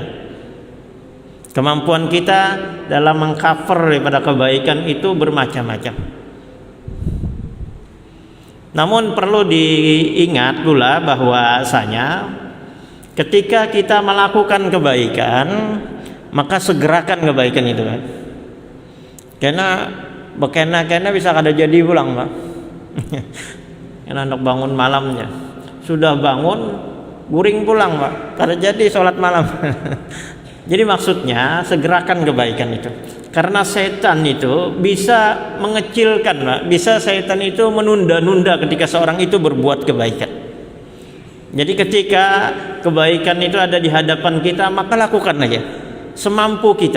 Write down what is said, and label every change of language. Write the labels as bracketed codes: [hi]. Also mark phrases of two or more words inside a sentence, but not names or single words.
[id] Kemampuan kita dalam mengcover daripada kebaikan itu bermacam-macam. Namun perlu diingat pula bahwasanya ketika kita melakukan kebaikan, maka segerakan kebaikan itu kan. [bjn] Karena bekena-kena bisa kada jadi pulang, Pak. Karena anak bangun malamnya. Sudah bangun, guring pulang, Pak. Kada jadi sholat malam. [id] Jadi maksudnya segerakan kebaikan itu. Karena setan itu bisa mengecilkan, Pak. Bisa setan itu menunda-nunda ketika seorang itu berbuat kebaikan. Jadi ketika kebaikan itu ada di hadapan kita, maka lakukan aja semampu kita.